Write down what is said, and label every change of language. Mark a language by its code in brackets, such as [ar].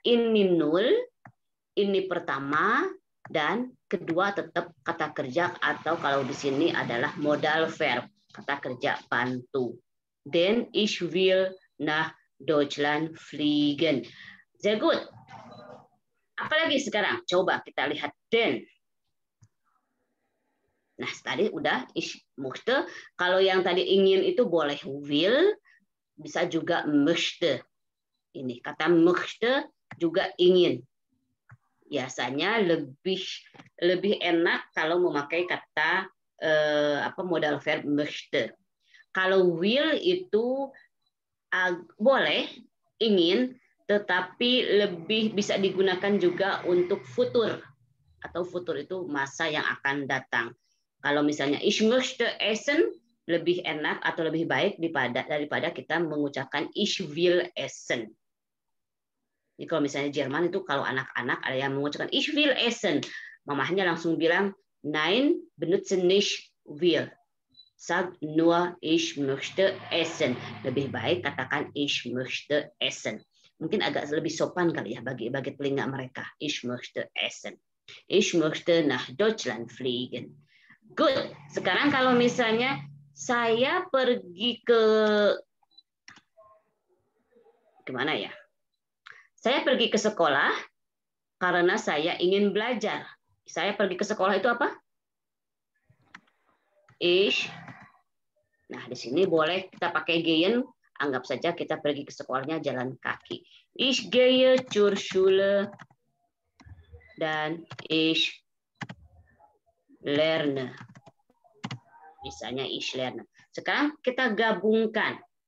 [id] Ini nul, ini pertama, dan kedua tetap kata kerja atau kalau di sini adalah modal verb, kata kerja bantu. [de] Denn ich will nach Deutschland fliegen. Sehr gut. [id] Apalagi sekarang? Coba kita lihat den. Nah, tadi udah ich möchte. Kalau yang tadi ingin itu boleh will, bisa juga möchte. Ini kata möchte juga ingin. Biasanya lebih enak kalau memakai kata modal verb möchte. Kalau will itu boleh ingin, tetapi lebih bisa digunakan juga untuk futur atau futur itu masa yang akan datang. Kalau misalnya [de] ich möchte essen [id] lebih enak atau lebih baik daripada kita mengucapkan [de] ich will essen. [id] Jadi kalau misalnya Jerman itu kalau anak-anak ada yang mengucapkan [de] ich will essen, [id] mamahnya langsung bilang, [de] nein, benutzen nicht wir. Sag nur, ich möchte essen. [id] Lebih baik katakan, [de] ich möchte essen. [id] Mungkin agak lebih sopan kali ya bagi telinga mereka. [de] Ich möchte essen. Ich möchte nach Deutschland fliegen. [en] Good. [id] Sekarang kalau misalnya saya pergi ke kemana ya? Saya pergi ke sekolah karena saya ingin belajar. Saya pergi ke sekolah itu apa? Nah, di sini boleh kita pakai gehen. Anggap saja kita pergi ke sekolahnya jalan kaki. [de] Ich gehe zur Schule dan ich lerne. Misalnya ich lerne. [id] Sekarang kita gabungkan.